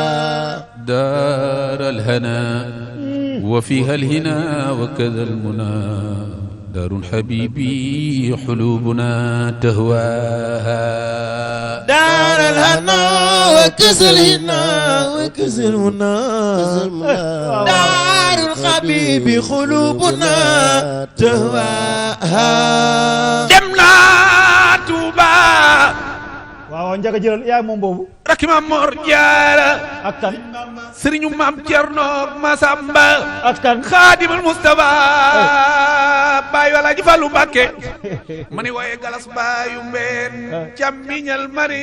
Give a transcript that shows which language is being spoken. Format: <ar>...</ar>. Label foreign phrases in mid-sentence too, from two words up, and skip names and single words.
<ar>دار الهنا وفيها الهنا وكذا المنى دار حبيبي حلوبنا تهواها دار الهنا وكذا الهنا وكذا المنى دار الحبيب قلوبنا تهواها</ar> <wo>demna Touba waaw njaga jëlal yaay moom boobu rakki Maam Mor Jaara ak kan sëriñu Maam Cerno Masamba ak kan Xaadimul Mustafa baay wala ji Fallu Mbàkke ma ni wooye galas baayu mbeen càmmiñal mari</wo>